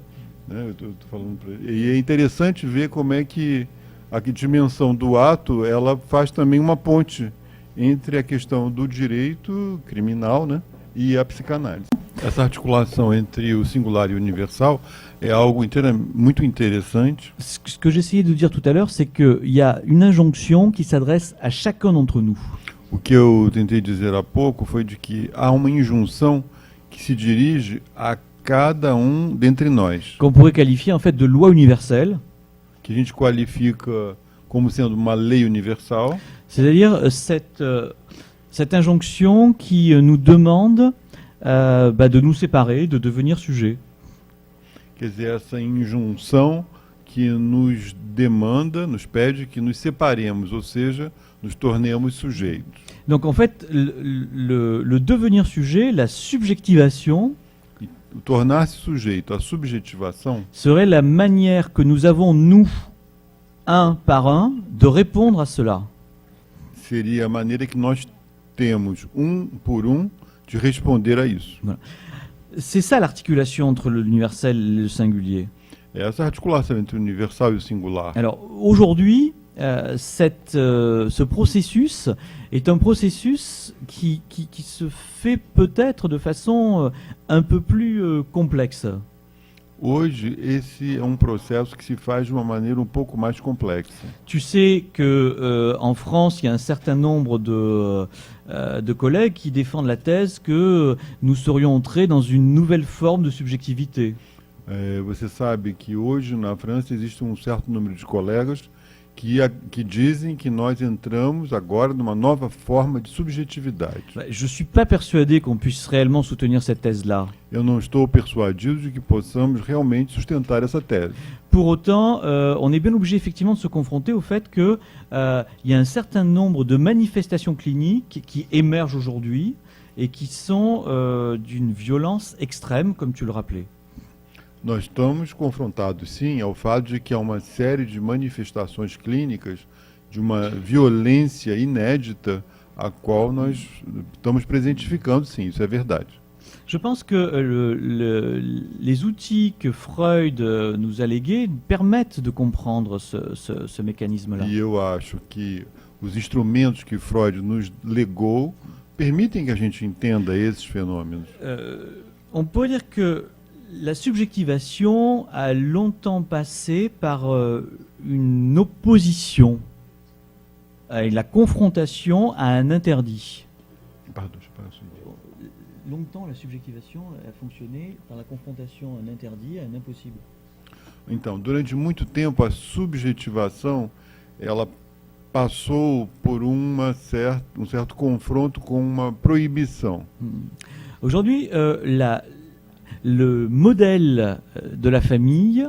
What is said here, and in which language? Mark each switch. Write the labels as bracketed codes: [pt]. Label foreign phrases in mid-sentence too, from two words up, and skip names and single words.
[pt] Eu tô falando e é interessante ver como é que a dimensão do ato ela faz também uma ponte entre a questão do direito criminal, né, e a psicanálise. Essa articulação entre o singular e o universal é algo muito interessante. [fr] Ce que j'essayais de dire tout à l'heure, c'est qu'il y a une injonction qui s'adresse à chacun d'entre nous. [pt] O que eu tentei dizer há pouco foi de que há uma injunção que se dirige a cada dentre nós, [fr] Qu'on pourrait qualifier en fait de loi universelle, [pt] que a gente qualifica como sendo uma lei universal, [fr] c'est-à-dire cette injonction qui nous demande de nous séparer, de devenir sujet. [pt] quer dizer, essa injunção que nos demanda, nos pede que nos separemos, ou seja, nos tornemos sujeitos. [fr] Donc en fait, le devenir sujet, la subjectivation, [pt] O tornar-se sujeito, a subjetivação, [fr] serait la manière que nous avons, nous, un par un, de répondre à cela. [pt] Seria a maneira que nós temos, por de responder a isso. [fr] C'est ça l'articulation entre l'universel et le singulier. [pt] É essa articulação entre o universal e o singular. [fr] Alors aujourd'hui, ce processus est un processus qui se fait peut-être de façon un peu plus complexe. [pt] Hoje, esse é processo que se faz de uma maneira pouco mais complexa. [fr] Tu sais que en France, il y a un certain nombre de collègues qui défendent la thèse que nous serions entrés dans une nouvelle forme de subjectivité. [pt] Você sabe que hoje na França existe certo número de colegas que dizem que nós entramos agora numa nova forma de subjetividade. [fr] Je ne suis pas persuadé qu'on puisse réellement soutenir cette thèse-là. [pt] Eu não estou persuadido de que possamos realmente sustentar essa tese. [fr] Pour autant, on est bien obligé effectivement de se confronter au fait qu'il y a un certain nombre de manifestations cliniques qui émergent aujourd'hui et qui sont d'une violence extrême, comme tu le rappelais. [pt] Nós estamos confrontados, sim, ao fato de que há uma série de manifestações clínicas de uma violência inédita a qual nós estamos presentificando, sim, isso é verdade. [fr] Je pense que les outils que Freud nous a légués permettent de comprendre ce mécanisme-là. [pt] E eu acho que os instrumentos que Freud nos legou permitem que a gente entenda esses fenômenos. [fr] On peut dire que la subjectivation a longtemps passé par une opposition et la confrontation à un interdit. Pardon, je parle assim. Longtemps, la subjectivation a fonctionné par la confrontation à un interdit, à un impossible. [pt] Então, durante muito tempo, a subjetivação ela passou por um certo confronto com uma proibição. [fr] Aujourd'hui, le modèle de la famille